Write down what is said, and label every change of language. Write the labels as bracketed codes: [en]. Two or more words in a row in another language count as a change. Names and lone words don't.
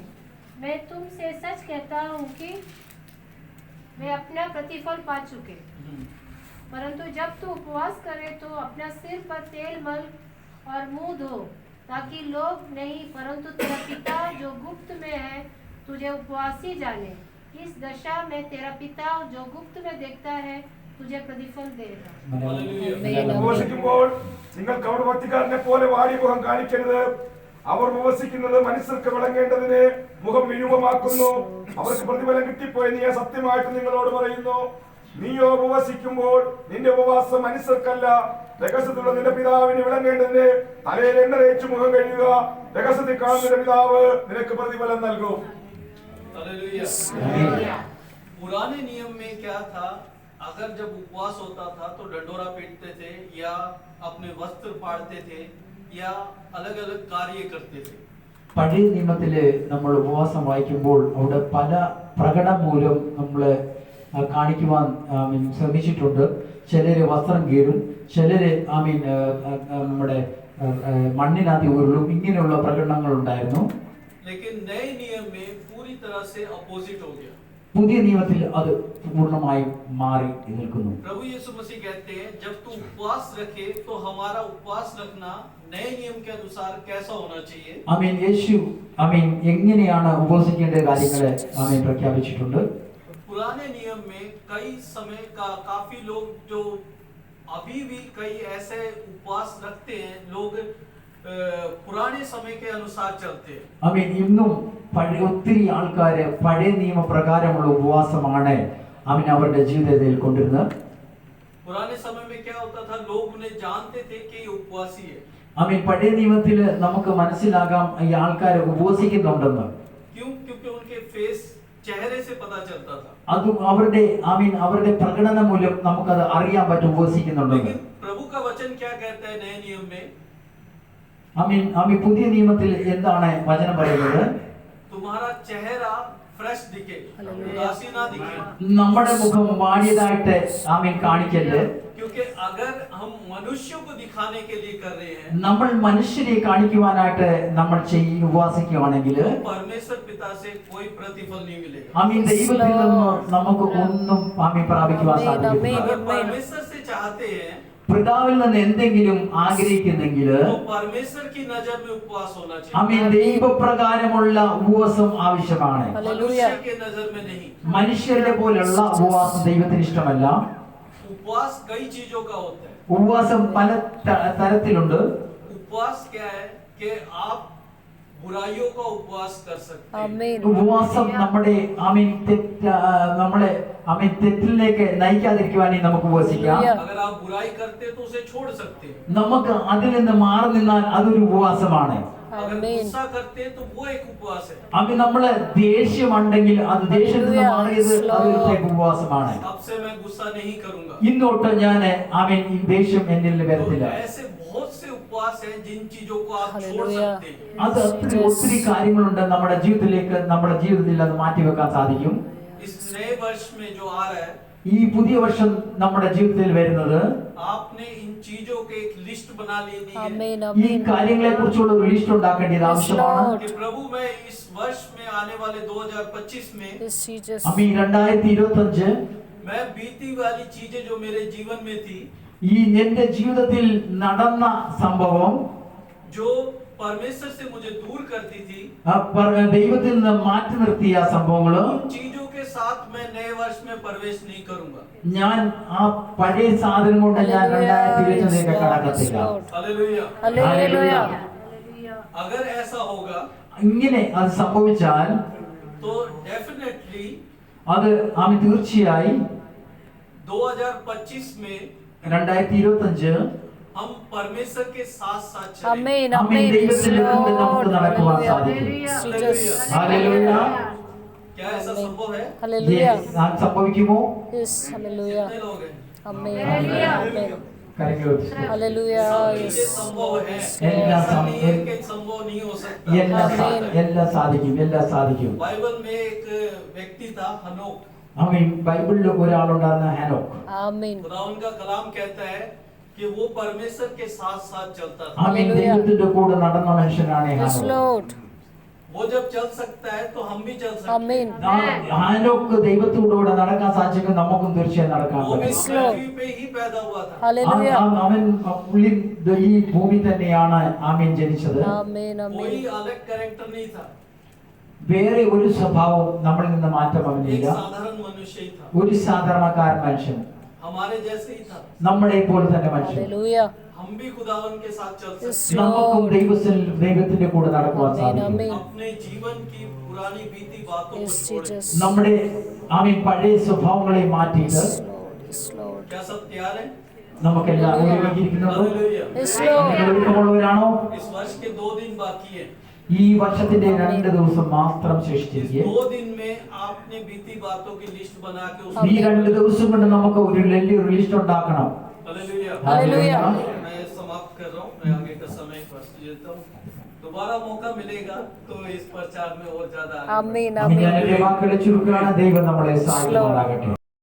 [hi] मैं तुमसे सच कहता हूँ कि वे अपना प्रतिफल पा चुके. परंतु जब तू उपवास करे तो अपना सिर पर तेल मल और मुंह धो, ताकि लोग नहीं परंतु तेरा पिता जो गुप्त में है तुझे उपवासी जाने. इस दशा में तेरा पिता जो गुप्त में देखता है तुझे प्रतिफल देगा. [ml] ഉപവസിക്കുമ്പോൾ നിങ്ങൾ കപടഭക്തിക്കാരനെ പോലെ വാടി മുഖം കാണിക്കരുത്. അവർ ഉപവസിക്കുന്നത് മനുഷ്യർക്ക് വിളങ്ങേണ്ടതിന് മുഖം വിരൂപമാക്കുന്നു. അവർക്ക് പ്രതിഫലം കിട്ടിപ്പോയി നീ സത്യമായിട്ട് നിങ്ങളോട് പറയുന്നു. നീയോ ഉപവസിക്കുമ്പോൾ നിന്റെ ഉപവാസം മനുഷ്യർക്കല്ല, രഹസ്യത്തിലുള്ള നിന്റെ പിതാവിന് വിളങ്ങേണ്ടതിന് തലയിൽ എണ്ണ തേച്ച് മുഖം കഴുകുക. രഹസ്യത്തിൽ കാണുന്ന പിതാവ് നിനക്ക് പ്രതിഫലം നൽകും. [hi] पुराने नियम में क्या था, अगर जब उपवास होता था तो डंडोरा पीटते थे या अपने वस्त्र फाड़ते थे या अलग अलग कार्य करते थे. [ml] പഴയ നിയമത്തില് നമ്മൾ ഉപവാസം വായിക്കുമ്പോൾ അവിടെ പല പ്രകടനം മൂലം നമ്മള് കാണിക്കുവാൻ ശ്രമിച്ചിട്ടുണ്ട്. ചിലര് വസ്ത്രം കീറും, ചിലര് നമ്മുടെ മണ്ണിനകത്ത് ഉരുളും, ഇങ്ങനെയുള്ള പ്രകടനങ്ങൾ ഉണ്ടായിരുന്നു. [hi] लेकिन नए नियम में पूरी तरह से अपोजिट हो गया. [ml] പുതിയ നിയമത്തിൽ അത് പൂർണ്ണമായും മാറി നിൽക്കുന്നു. [hi] प्रभु यीशु मसीह कहते हैं, जब तू उपवास रखे तो हमारा उपवास रखना नए नियम के अनुसार कैसा होना चाहिए. [ml] ആമേൻ. യേശു എങ്ങനെയാണ് ഉപവസിക്കേണ്ട കാര്യങ്ങളെ പ്രഖ്യാപിച്ചിട്ടുണ്ട്. [hi] पुराने नियम में कई समय का काफी लोग जो अभी भी कई ऐसे उपवास रखते हैं, लोग पुराने समय के अनुसार चलते हैं. [ml] ആമേൻ. ഇന്നും ഒത്തിരി ആൾക്കാര് പഴയ നിയമപ്രകാരമുള്ള ഉപവാസമാണ് അവരുടെ ജീവിതത്തിൽ കൊണ്ടിരുന്നത്. [hi] पुराने समय में क्या होता था, लोग उन्हें जानते थे कि ये उपवासी है। [ml] ആമീൻ പഴയ നിയമത്തിൽ നമുക്ക് മനസ്സിലാകാം ഈ ആൾക്കാർ ഉപവസിക്കുന്നുണ്ടെന്ന്. [hi] क्यों? क्योंकि उनके फेस चेहरे से पता चलता था। [ml] അത് അവരുടെ അവരുടെ പ്രകടനം മൂലം നമുക്കത് അറിയാൻ പറ്റും ഉപവസിക്കുന്നുണ്ടെന്ന്. [hi] लेकिन प्रभु का वचन क्या कहता है नए नियम में? [ml] പുതിയ നിയമത്തിൽ എന്താണ് വചനം പറയുന്നത്? [hi] तुम्हारा चेहरा फ्रेश दिखे, उदासी ना दिखे। [ml] നമ്മുടെ മുഖം വാടിയതായിട്ട് കാണിക്കരുത്. [hi] क्योंकि अगर हम मनुष्यों को दिखाने के लिए कर रहे हैं, [ml] നമ്മൾ മനുഷ്യരെ കാണിക്കുവാനായിട്ട് നമ്മൾ ഉപവാസിക്കുകയാണെങ്കിൽ [hi] परमेश्वर पिता से कोई प्रतिफल नहीं मिलेगा। [ml] ദൈവത്തിൽ നിന്ന് നമുക്ക് ഒന്നും പ്രാപിക്കുവാൻ സാധിക്കില്ല. [hi] अगर परमेश्वर से चाहते हैं [ml] പിതാവിൽ നിന്ന് എന്തെങ്കിലും ആഗ്രഹിക്കുന്നെങ്കിൽ [hi] तो परमेश्वर की नजर में उपवास होना चाहिए, [ml] ദൈവപ്രകാരമുള്ള ഉപവാസം ആവശ്യമാണ്. [hi] मनुष्य के नजर में नहीं। [ml] മനുഷ്യരുടെ പോലുള്ള ഉപവാസം ദൈവത്തിന് ഇഷ്ടമല്ല. [hi] उपवास कई चीजों का होता है। [ml] ഉപവാസം പല തരത്തിലുണ്ട്. [hi] उपवास क्या है कि आप बुराइयों का उपवास कर सकते हैं। आमीन। [ml] ഉപവാസം നമ്മുടെ നമ്മളെ തെറ്റിലേക്ക് നയിക്കാതിരിക്കുവാൻ നമുക്ക് ഉപവസിക്കാം. [hi] अगर आप बुराई करते हैं तो उसे छोड़ सकते हैं। [ml] നമുക്ക് അതിൽ നിന്ന് മാറി നിന്നാൽ അതൊരു ഉപവാസമാണ്. [hi] अगर आमीन। गुस्सा करते हैं तो वो एक उपवास है। [ml] നമ്മള് ദേഷ്യമുണ്ടെങ്കിൽ അത് ദേഷ്യത്തിൽ നിന്ന് മാറിയത് അതൊരു ഉപവാസമാണ്. [hi] अब से मैं गुस्सा नहीं करूंगा। [ml] ഇന്നോട്ട് ഞാൻ ഈ ദേഷ്യം എന്നിൽ വരത്തില്ല. [hi] तो ऐसे बहुत से उपवास हैं जिन चीजों को आप छोड़ सकते हैं। [ml] അത് ഒത്തിരി കാര്യങ്ങളുണ്ട് നമ്മുടെ ജീവിതത്തിൽ അത് മാറ്റിവെക്കാൻ സാധിക്കും. [hi] इस नए वर्ष में जो आ रहा है, [ml] ഈ പുതിയ വർഷം നമ്മുടെ ജീവിതത്തിൽ വരുന്നത് [hi] आपने इन चीजों के एक लिस्ट बना लेनी है आमीन [ml] ഈ [hi] आमीन [ml] കാര്യങ്ങളെ കുറിച്ചുള്ള ഒരു ലിസ്റ്റ് ഉണ്ടാക്കേണ്ടത് ആവശ്യമാണ്. [hi] कि प्रभु मैं इस वर्ष में आने वाले 2025 में [en] Yes, Jesus. [hi] 2025 मैं बीती वाली चीजें जो मेरे जीवन में थी, [ml] ഈ എന്റെ ജീവിതത്തിൽ നടന്ന സംഭവം [hi] जो परमेश्वर से मुझे दूर करती थी, [ml] ദൈവത്തിൽ നിന്ന് മാറ്റി നിർത്തിയ സംഭവങ്ങള് [hi] उन चीजों के साथ मैं नए वर्ष में प्रवेश नहीं करूंगा। [ml] ഞാൻ ആ പഴയ സാധനം കൊണ്ട് ഞാൻ 2025 കടക്കത്തില്ല. [hi] हालेलुया। हालेलुया। अगर ऐसा होगा [ml] ഇങ്ങനെ അത് സംഭവിച്ചാൽ [hi] तो डेफिनेटली [ml] അത് തീർച്ചയായി [hi] 2025 में [ml] 2025 [hi] हम परमेश्वर के साथ साथ चलें। आमीन [ml] ആമേൻ. [hi] आमीन। Yes, [ml] ദൈവത്തിന്റെ കൂടെ നമുക്ക് [en] Lord. [ml] നടക്കുവാൻ [en] Hallelujah. [ml] സാധിക്കും. [en] Jesus. [ml] ഹല്ലേലൂയ. [hi] क्या ऐसा संभव है? [en] Hallelujah. [ml] അത് സംഭവിക്കുമോ? [en] Yes, hallelujah. [hi] कितने लोग हैं? [en] Amen. Amen. [ml] കരങ്ങൾ [en] Hallelujah. [hi] सब [en] Yes. [hi] चीजें संभव है। [ml] एल्ला [hi] ऐसा नहीं है संभव। कि संभव नहीं हो सकता। [ml] എല്ലാം സാധിക്കും. [hi] बाइबल में एक व्यक्ति था हनोक। [ml] ബൈബിളിൽ ഒരാളുണ്ടായിരുന്ന ഹനോക്ക്. [en] Amen. [hi] खुदा उनका कलाम कहता है कि वो परमेश्वर के साथ साथ चलता था। [ml] ദൈവത്തിന്റെ കൂടെ നടന്ന മനുഷ്യനാണ് [en] Yes, [ml] ഹനോക്ക്. [en] Lord. [hi] वो जब चल सकता है तो हम भी चल सकते हैं। [en] Amen. [ml] ഹാനോക്ക് ദൈവത്തോടുകൂടെ നടക്കാൻ സാധിച്ചെങ്കിൽ നമുക്കും തീർച്ചയായും നടക്കാൻ [hi] वो भी [ml] പറ്റും. [hi] पृथ्वी पे ही पैदा हुआ था। [en] Hallelujah. [ml] അവൻ ഈ ഭൂമി തന്നെയാണ് ജനിച്ചത്. [en] Amen. [hi] कोई [en] Amen. [hi] अलग कैरेक्टर नहीं था, [ml] വേറെ ഒരു സ്വഭാവം നമ്മളിൽ നിന്ന് മാറ്റം [hi] एक [ml] അവനില്ല. [hi] साधारण मनुष्य ही था, [ml] ഒരു സാധാരണക്കാരൻ മനുഷ്യൻ, [hi] हमारे जैसे ही था। [ml] നമ്മളെ പോലെ തന്നെ മനുഷ്യൻ. [en] Hallelujah. [hi] हम भी खुदावन के साथ चल [en] Yes, [hi] सकते [ml] നമുക്കും [en] Lord. [ml] ദൈവത്തിന്റെ കൂടെ നടക്കുവാൻ [en] Amen. [ml] സാധിക്കും. [en] Amen. [hi] हैं। अपने जीवन की पुरानी बीती बातों को [en] Yes, [hi] छोड़े। [en] Jesus. [ml] നമ്മുടെ പഴയ സ്വഭാവങ്ങളെ മാറ്റിയിട്ട് [en] Yes, Lord. Yes, Lord. [hi] क्या सब तैयार हैं? [ml] നമുക്കെല്ലാം ഒരുങ്ങിയിരിക്കുന്നുണ്ടോ? [hi] हालेलुया। [en] Yes, [ml] നിങ്ങൾ [en] Lord. [ml] ഒരുക്കമുള്ളവരാണോ? [hi] इस वर्ष के 2 दिन बाकी हैं। [ml] ഈ വർഷത്തിന്റെ 2 ദിവസം മാത്രം [hi] इस [ml] ശേഷിച്ചിരിക്കെ [hi] 2 दिन में आपने बीती बातों की लिस्ट बना के [ml] ഈ 2 ദിവസം കൊണ്ട് നമുക്ക് ഒരു വലിയൊരു ലിസ്റ്റ് ഉണ്ടാക്കണം. [hi] हालेलुया। हालेलुया। मैं समाप्त कर रहा हूँ, मैं आगे का समय फर्स्ट देता हूँ। दोबारा मौका मिलेगा तो इस प्रचार में और ज्यादा आगे [en] Amen. [ml] ഞാൻ [en] Amen. [ml] എന്റെ വാക്കുകളെ ചുരുക്കുകയാണ്. ദൈവം നമ്മളെ സഹായിക്കുമാറാകട്ടെ.